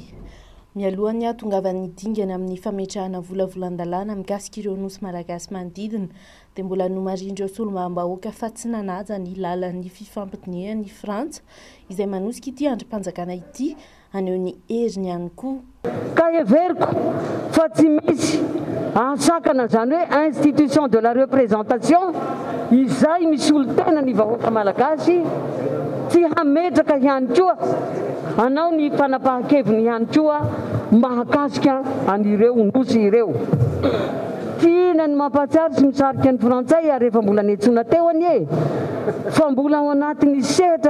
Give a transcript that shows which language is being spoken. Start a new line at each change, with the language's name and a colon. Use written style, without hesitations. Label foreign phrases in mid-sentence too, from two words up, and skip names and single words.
Malagasy: Mialohan'ny ahatongavan'ny dingana amin'ny fametrahana volavolan-dalàna mikasika ireo nosy malagasy manodidina dia mbola nomarindreo solombam-bahoaka fa tsy nanaja ny lalan'ny fifampidinihana ny Frantsa izay manosika ity andrim-panjakana ity aneo ny heriny ihany koa. Ka heveriko fa tsy misy ansakana zany hoe
French: institution de la représentation
Malagasy: izay misy olo-tena ny vahoaka malagasy tsy hametraka ihany koa anao ny fanapahan-keviny ihany koa mahakasika anireo nosy ireo. Tiana ny mampahatsiaro sy misarika ny frantsay ary efa mbola niantsona teo anie fa mbola ao anatin'ny sehatra